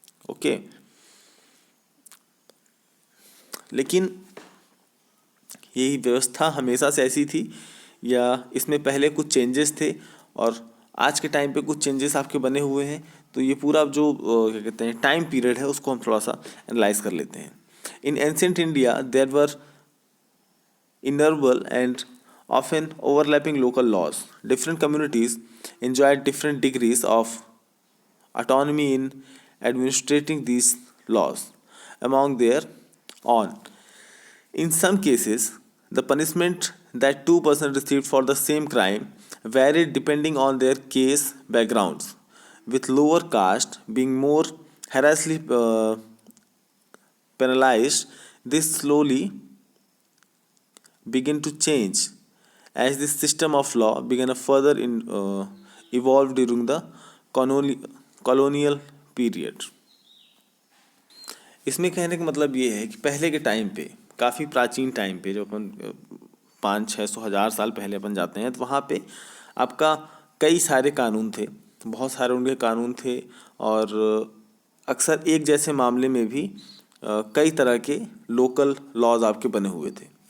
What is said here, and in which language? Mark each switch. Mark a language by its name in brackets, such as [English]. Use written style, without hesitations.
[Hindi] Okay, लेकिन यही व्यवस्था हमेशा से ऐसी थी या इसमें पहले कुछ चेंजेस थे और आज के टाइम पे कुछ चेंजेस आपके बने हुए हैं? तो ये पूरा जो क्या कहते हैं टाइम पीरियड है उसको हम थोड़ा सा एनालाइज कर लेते हैं। [English] In ancient India, there were innumerable and often overlapping local laws. Different communities enjoyed different degrees of autonomy in administrating these laws among their own. In some cases, the punishment that two persons received for the same crime varied depending on their case backgrounds, with lower caste being more harshly penalized. This slowly began to change as this system of law began to further evolve during the colonial period. [Hindi] इसमें कहने का मतलब ये है कि पहले के time पे, काफ़ी प्राचीन टाइम पे, जो अपन 500-600 साल पहले अपन जाते हैं, तो वहाँ पे आपका कई सारे कानून थे, बहुत सारे उनके कानून थे और अक्सर एक जैसे मामले में भी कई तरह के लोकल लॉज आपके बने हुए थे।